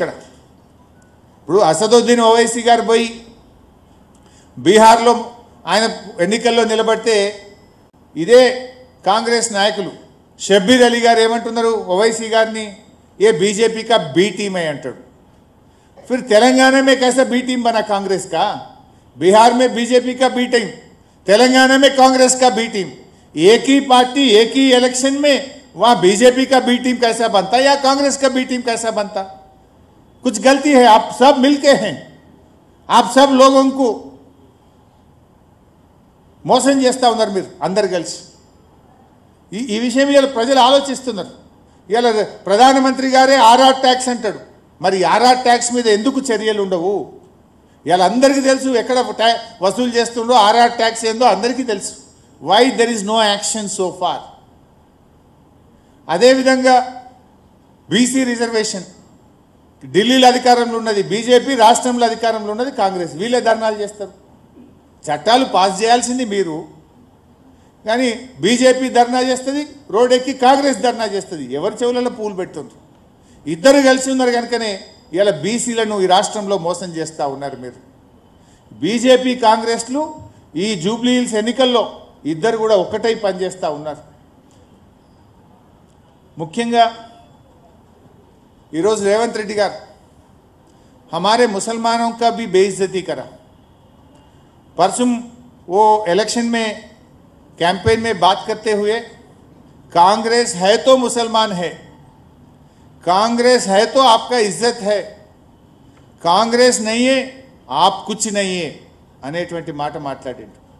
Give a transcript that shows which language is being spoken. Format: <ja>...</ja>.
<te>ఇక్కడ ఇప్పుడు అసదుద్దీన్ ఓవైసీ గారు పోయి బీహార్లో ఆయన ఎన్నికల్లో నిలబడితే ఇదే కాంగ్రెస్ నాయకులు షబ్బీర్ అలీ గారు ఏమంటున్నారు, ఓవైసీ గారిని ఏ</te> <hi>बीजेपी का बी टीम है</hi> <te>अंटाడు.</te> <hi>फिर तेलंगाना में कैसा बी टीम बना कांग्रेस का? बिहार में बीजेपी का बी टीम, तेलंगाना में कांग्रेस का बी टीम. एक ही पार्टी एक ही इलेक्शन में वहाँ बीजेपी का बी टीम कैसा बनता या कांग्रेस का बी टीम कैसा बनता? कुछ गलती है. आप सब मिलके हैं, आप सब लोगों को</hi> <te>మోసం చేస్తూ ఉన్నారు మీరు అందరు కలిసి. ఈ విషయం ఇవాళ ప్రజలు ఆలోచిస్తున్నారు. ఇవాళ ప్రధానమంత్రి గారే ఆర్ఆర్ ట్యాక్స్ అంటాడు, మరి ఆర్ఆర్ ట్యాక్స్ మీద ఎందుకు చర్యలు ఉండవు? ఇవాళ అందరికీ తెలుసు ఎక్కడ వసూలు చేస్తుండో, ఆర్ఆర్ ట్యాక్స్ ఏందో అందరికీ తెలుసు.</te> <en>Why there is no action so far?</en> <te>అదేవిధంగా బీసీ రిజర్వేషన్ ఢిల్లీలో అధికారంలో ఉన్నది బీజేపీ, రాష్ట్రంలో అధికారంలో ఉన్నది కాంగ్రెస్. వీళ్ళే ధర్నాలు చేస్తారు. చట్టాలు పాస్ చేయాల్సింది మీరు, కానీ బీజేపీ ధర్నా చేస్తుంది, రోడ్ ఎక్కి కాంగ్రెస్ ధర్నా చేస్తుంది. ఎవరి చెవులలో పూలు పెడుతుండ్రు? ఇద్దరు కలిసి ఉన్నారు కనుకనే ఇలా బీసీలను ఈ రాష్ట్రంలో మోసం చేస్తూ ఉన్నారు మీరు. బీజేపీ కాంగ్రెస్లు ఈ జూబ్లీ హిల్స్ ఎన్నికల్లో ఇద్దరు కూడా ఒక్కటై పనిచేస్తూ ఉన్నారు. ముఖ్యంగా ఈరోజు రేవంత్ రెడ్డి గారు</te> <hi>हमारे मुसलमानों का भी बेइज्जती करा. परसों वो इलेक्शन में कैंपेन में बात करते हुए कांग्रेस है तो मुसलमान है, कांग्रेस है तो आपका इज्जत है, कांग्रेस नहीं है आप कुछ नहीं है</hi> <te>అనేటువంటి మాట మాట్లాడిండు.</te>